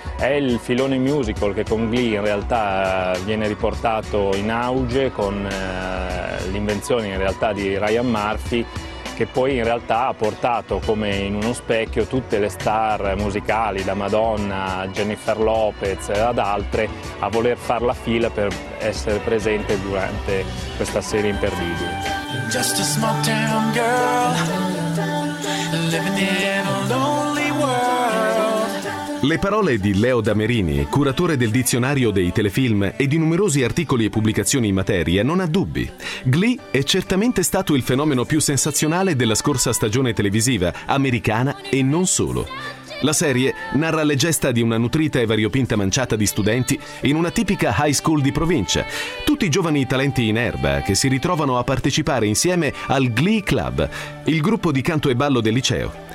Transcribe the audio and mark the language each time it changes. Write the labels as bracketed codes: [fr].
[it] È il filone musical che con Glee in realtà viene riportato in auge con l'invenzione in realtà di Ryan Murphy, che poi in realtà ha portato come in uno specchio tutte le star musicali, da Madonna, Jennifer Lopez ad altre, a voler far la fila per essere presente durante questa serie imperdibile. [en] Just a small town girl, living in a lonely world. [it] Le parole di Leo Damerini, curatore del dizionario dei telefilm e di numerosi articoli e pubblicazioni in materia, non ha dubbi. Glee è certamente stato il fenomeno più sensazionale della scorsa stagione televisiva, americana e non solo. La serie narra le gesta di una nutrita e variopinta manciata di studenti in una tipica high school di provincia, tutti giovani talenti in erba che si ritrovano a partecipare insieme al Glee Club, il gruppo di canto e ballo del liceo.